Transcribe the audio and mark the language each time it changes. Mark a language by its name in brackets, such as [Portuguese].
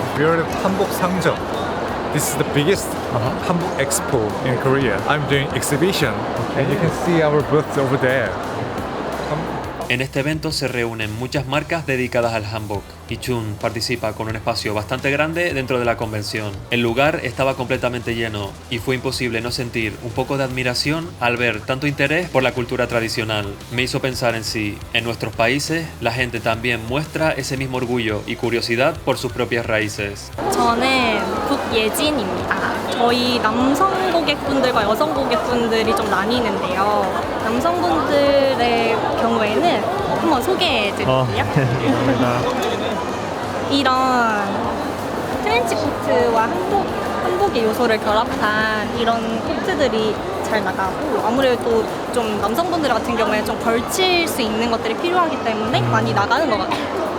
[English] We're at Hanbok Sangjeong. This is the biggest Hanbok Expo in Korea. I'm doing exhibition and you can see our booth over there. [Spanish] En este evento se reúnen muchas marcas dedicadas al hanbok y Chun participa con un espacio bastante grande dentro de la convención. El lugar estaba completamente lleno y fue imposible no sentir un poco de admiración al ver tanto interés por la cultura tradicional. Me hizo pensar en si, en nuestros países, la gente también muestra ese mismo orgullo y curiosidad por sus propias raíces. [Korean] 저는 국예진입니다. 저희 남성 고객분들과 여성 고객분들이 좀 나뉘는데요. 남성분들의 경우에는 한번 소개해드릴게요. 감사합니다. 이런 트렌치 코트와 한복의 요소를 결합한 이런 코트들이 잘 나가고 아무래도 좀 남성분들 같은 경우에 좀 걸칠 수 있는 것들이 필요하기 때문에 많이 나가는 것 같아요.